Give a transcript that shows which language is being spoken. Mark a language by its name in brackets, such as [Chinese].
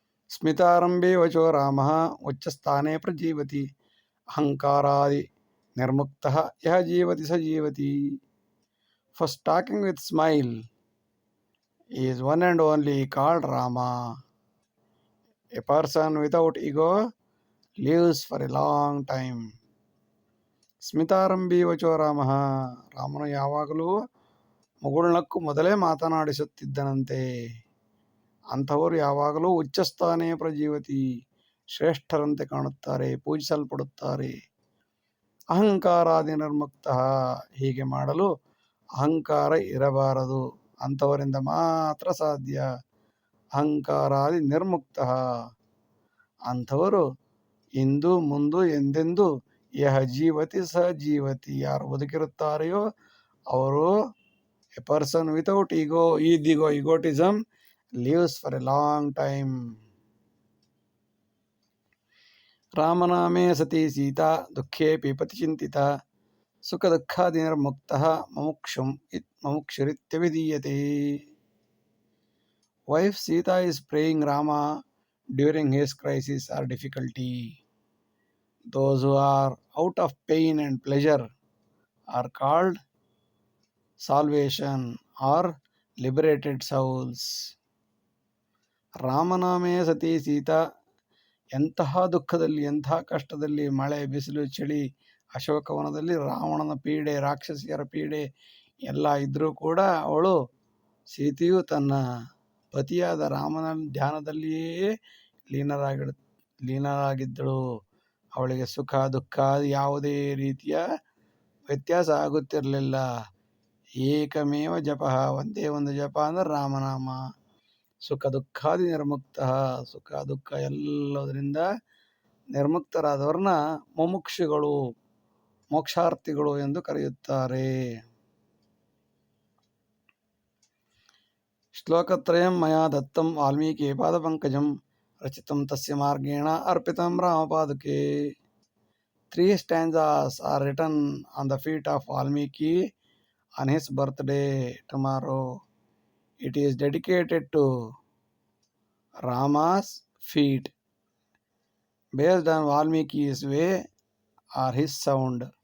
[Sanskrit] ಸ್ಮಿತಾರಂಭೆ ವಚೋ ರಾಮಃ ಉಚ್ಚಸ್ಥಾನೆ ಪ್ರಜೀವತಿ ಅಹಂಕಾರಾದಿ ನಿರ್ಮುಕ್ತಃ ಯಹ ಜೀವತಿ ಸ ಜೀವತಿ. [English] First talking with smile is one and only called Rama. A person without ego lives for a long time. [Sanskrit] ಸ್ಮಿತಾರಂಭಿ ವಚೋ ರಾಮಃ. [Kannada] ರಾಮನು ಯಾವಾಗಲೂ ಮುಗುಳ್ನಕ್ಕು ಮೊದಲೇ ಮಾತನಾಡಿಸುತ್ತಿದ್ದನಂತೆ. ಅಂಥವರು ಯಾವಾಗಲೂ [Sanskrit] ಉಚ್ಚಸ್ಥಾನೇ ಪ್ರಜೀವತಿ, [Kannada] ಶ್ರೇಷ್ಠರಂತೆ ಕಾಣುತ್ತಾರೆ, ಪೂಜಿಸಲ್ಪಡುತ್ತಾರೆ. [Sanskrit] ಅಹಂಕಾರಾದಿ ನಿರ್ಮುಕ್ತ. [Kannada] ಹೀಗೆ ಮಾಡಲು ಅಹಂಕಾರ ಇರಬಾರದು, ಅಂಥವರಿಂದ ಮಾತ್ರ ಸಾಧ್ಯ. [Sanskrit] ಅಹಂಕಾರಾದಿ ನಿರ್ಮುಕ್ತ. [Kannada] ಅಂಥವರು ಇಂದು ಮುಂದು ಎಂದೆಂದು [Sanskrit] ಯಹ ಜೀವತಿ ಸ ಜೀವತಿ. [Kannada] ಯಾರು ಬದುಕಿರುತ್ತಾರೆಯೋ ಅವರು [English] A person without ego egotism lives for a long time. [Sanskrit] ರಾಮನಾಮೇ ಸತಿ ಸೀತಾ ದುಃಖೇ ಪೀಪತಿ ಚಿಂತಿತ ಸುಖ ದುಃಖಾದಿ ನಿರ್ಮುಕ್ತಃ ಮುಮುಕ್ಷುರಿತ್ಯಭಿಧೀಯತೆ. [English] Wife Sita is praying Rama during his crisis or difficulty. Those who are out of pain and pleasure are called salvation or liberated souls. [Sanskrit] ರಾಮನಾಮೇ ಸತಿ ಸೀತಾ. [Kannada] ಎಂತಹ ದುಃಖದಲ್ಲಿ, ಎಂತಹ ಕಷ್ಟದಲ್ಲಿ, ಮಳೆ, ಬಿಸಿಲು, ಚಳಿ, ಅಶೋಕವನದಲ್ಲಿ ರಾವಣನ ಪೀಡೆ, ರಾಕ್ಷಸಿಯರ ಪೀಡೆ ಎಲ್ಲ ಇದ್ದರೂ ಕೂಡ ಅವಳು ಸೀತೆಯು ತನ್ನ ಪತಿಯಾದ ರಾಮನ ಧ್ಯಾನದಲ್ಲಿಯೇ ಲೀನರಾಗಿದ್ದಳು. ಅವಳಿಗೆ ಸುಖ ದುಃಖ ಯಾವುದೇ ರೀತಿಯ ವ್ಯತ್ಯಾಸ ಆಗುತ್ತಿರಲಿಲ್ಲ. [Sanskrit] ಏಕಮೇವ ಜಪ, [Kannada] ಒಂದೇ ಒಂದು ಜಪ ಅಂದರೆ ರಾಮನಾಮ. [Sanskrit] ಸುಖ ದುಃಖಾದಿ ನಿರ್ಮುಕ್ತ. [Kannada] ಸುಖ ದುಃಖ ಎಲ್ಲದರಿಂದ ನಿರ್ಮುಕ್ತರಾದವ್ರನ್ನ ಮುಮುಕ್ಷುಗಳು, ಮೋಕ್ಷಾರ್ಥಿಗಳು ಎಂದು ಕರೆಯುತ್ತಾರೆ. [Sanskrit] ಶ್ಲೋಕತ್ರಯಂ ಮಯಾ ದತ್ತಂ ವಾಲ್ಮೀಕಿ ಪಾದಪಂಕಜಂ ರಚಿತಂ ತಸ್ಯ ಮಾರ್ಗೇಣ ಅರ್ಪಿತಂ ರಾಮಪಾದುಕೆ. [English] 3 stanzas are written on the feet of Valmiki on his birthday tomorrow. It is dedicated to Rama's feet based on Valmiki's way or his sound.